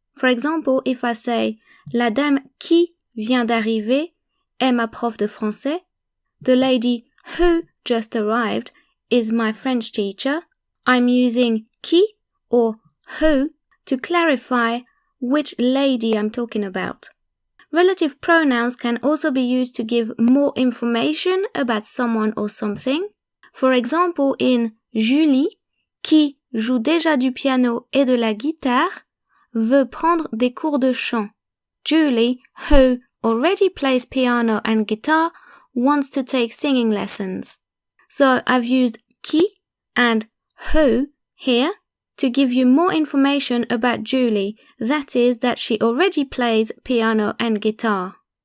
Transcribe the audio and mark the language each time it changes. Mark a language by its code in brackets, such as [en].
[en] For example, if I say [fr] La dame qui vient d'arriver est ma prof de français, [en] the lady who just arrived is my French teacher, I'm using qui or who to clarify which lady I'm talking about. Relative pronouns can also be used to give more information about someone or something. For example, in [fr] Julie, qui joue déjà du piano et de la guitare, veut prendre des cours de chant. [en] Julie, who already plays piano and guitar, wants to take singing lessons. So I've used qui and who here to give you more information about Julie, that is, that she already plays piano and guitar.